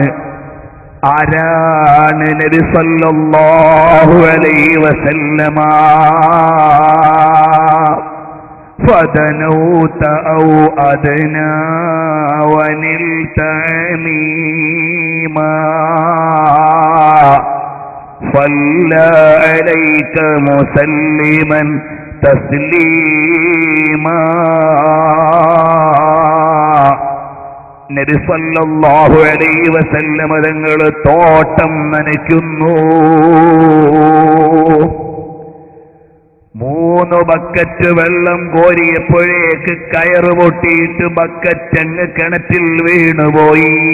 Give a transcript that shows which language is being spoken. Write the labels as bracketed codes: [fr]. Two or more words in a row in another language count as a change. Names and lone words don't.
[ml] ആരാണ്? നബി [ar] صلى الله عليه وسلم. فدنوت أو أدنى ونلت عميما صلى عليك مسلما تسليما. [ml] നബി [ar] صلى الله عليه وسلم [ml] തങ്ങൾ തോട്ടം നനയ്ക്കുന്നു. 3 ബക്കറ്റ് വെള്ളം കോരിയപ്പോഴേക്ക് കയറ് പൊട്ടിയിട്ട് ബക്കറ്റ് അങ്ങ് കിണറ്റിൽ വീണുപോയി.